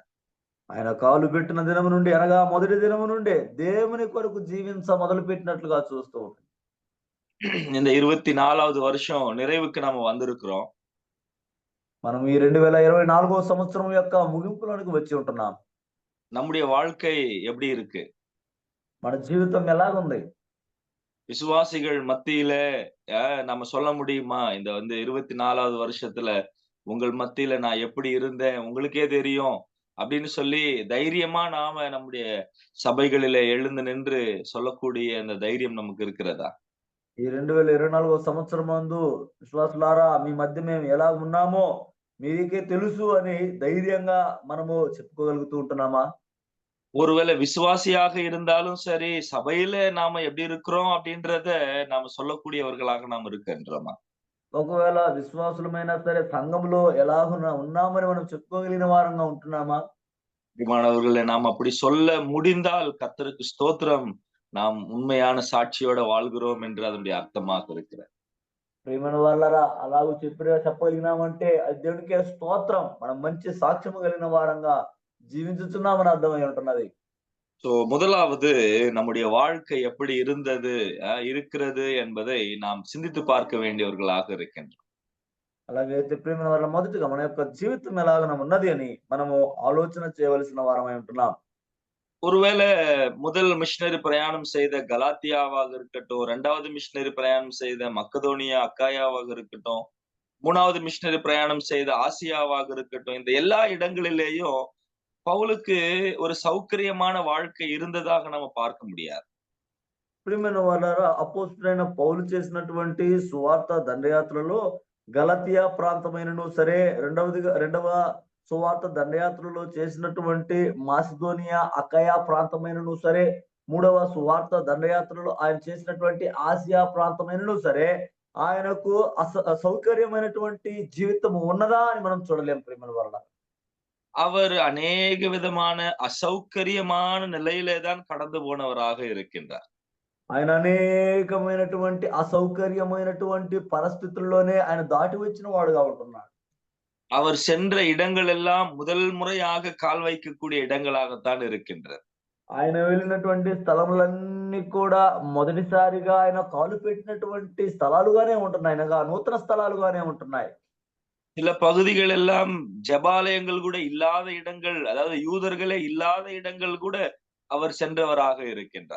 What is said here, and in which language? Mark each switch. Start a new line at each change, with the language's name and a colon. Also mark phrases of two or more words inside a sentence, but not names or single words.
Telugu: ఆయన కాలు పెట్టిన దినము నుండి అనగా మొదటి దినము నుండి దేవుని కొరకు జీవించ మొదలు పెట్టినట్లుగా చూస్తూ ఉంటాం.
Tamil: இந்த 24வது வருஷம் நிறைவுக்கு நாம வந்திருக்கிறோம்.
Telugu: మనం ఈ 2024వ సంవత్సరం యొక్క ముగింపులోనికి వచ్చి ఉంటున్నాం.
Tamil: நம்முடைய வாழ்க்கை எப்படி இருக்கு?
Telugu: మన జీవితం ఎలాగుంది?
Tamil: விசுவாசிகள் மத்தியில நம்ம சொல்ல முடியுமா? இந்த 24வது வருஷத்துல உங்கள் மத்தியில நான் எப்படி இருந்தேன் உங்களுக்கே தெரியும் அப்படின்னு சொல்லி தைரியமா நாம நம்முடைய சபைகளில எழுந்து நின்று சொல்லக்கூடிய அந்த தைரியம் நமக்கு இருக்கிறதா?
Telugu: ఈ 2024వ సంవత్సరం నందు విశ్వాసులారా మీ మధ్య మేము ఎలా ఉన్నామో మీకే తెలుసు అని ధైర్యంగా మనము చెప్పుకోగలుగుతూ ఉంటున్నామా?
Tamil: ஒருவேளை விசுவாசியாக இருந்தாலும் சரி, சபையில நாம எப்படி இருக்கிறோம் அப்படின்றத நாம சொல்லக்கூடியவர்களாக நாம் இருக்கின்றோமா?
Telugu: ఒకవేళ విశ్వాసులమైనా సరే సంఘంలో ఎలా ఉన్నామని మనం చెప్పుకోగలిగిన వారంగా ఉంటున్నామా?
Tamil: பிரியமானவர்களே, நாம் அப்படி சொல்ல முடிந்தால் கர்த்தருக்கு ஸ்தோத்திரம், நாம் உண்மையான சாட்சியோட வாழ்கிறோம் என்று அதனுடைய அர்த்தமாக இருக்கிறது.
Telugu: ప్రియమైన వాళ్ళరా, అలాగూ చెప్పగలిగినామంటే అది దేవునికే స్తోత్రం. మనం మంచి సాక్ష్యము కలిగిన వారంగా జీవించుతున్నామని అర్థమై ఉంటున్నది.
Tamil: சோ முதலாவது நம்முடைய வாழ்க்கை எப்படி இருந்தது இருக்கிறது என்பதை நாம் சிந்தித்து பார்க்க வேண்டியவர்களாக இருக்கின்றோம்.
Telugu: అలాగైతే ప్రియమైన వాళ్ళ మొదటిగా మన యొక్క జీవితం ఎలాగ ఉన్నది అని మనము ఆలోచన చేయవలసిన వారమై ఉంటున్నాం.
Tamil: ஒருவேளை முதல் மிஷினரி பிரயாணம் செய்த கலாத்தியாவாக இருக்கட்டும், 2வது மிஷினரி பிரயாணம் செய்த மக்கதோனியா அக்காயாவாக இருக்கட்டும், 3வது மிஷினரி பிரயாணம் செய்த ஆசியாவாக இருக்கட்டும், இந்த எல்லா இடங்களிலேயும் பவுலுக்கு ஒரு சௌகரியமான வாழ்க்கை இருந்ததாக நம்ம பார்க்க முடியாது.
Telugu: ప్రియమైన వాళ్ళారా, అపోస్తలుడైన పౌలు చేసినటువంటి సువార్త దండయాత్రలో గలతియా ప్రాంతమైనను సరే, రెండవ సువార్త దండయాత్రలో చేసినటువంటి మాసిదోనియా అకయా ప్రాంతమైనను సరే, 3వ సువార్త దండయాత్రలో ఆయన చేసినటువంటి ఆసియా ప్రాంతమైనను సరే, ఆయనకు సౌకర్యమైనటువంటి జీవితం ఉన్నదా అని మనం చూడలేం. ప్రియమైన వాళ్ళ
Tamil: அவர் அநேக விதமான அசௌகரியமான நிலையிலே தான் கடந்து போனவராக இருக்கின்றார்.
Telugu: ఆయన అనేకమైనటువంటి అసౌకర్యమైనటువంటి పరిస్థితుల్లోనే ఆయన దాటి వచ్చిన వాడుగా ఉంటున్నాడు.
Tamil: அவர் சென்ற இடங்கள் எல்லாம் முதல் முறையாக கால் வைக்கக்கூடிய இடங்களாகத்தான் இருக்கின்றது.
Telugu: ఆయన వెళ్ళినటువంటి స్థలములన్నీ కూడా మొదటిసారిగా ఆయన కాలు పెట్టినటువంటి స్థలాలుగానే ఉంటున్నాయి. అనగా నూతన స్థలాలుగానే ఉంటున్నాయి.
Tamil: சில பகுதிகள் எல்லாம் ஜெபாலயங்கள் கூட இல்லாத இடங்கள், அதாவது யூதர்களே இல்லாத இடங்கள் கூட அவர் சென்றவராக இருக்கின்றார்.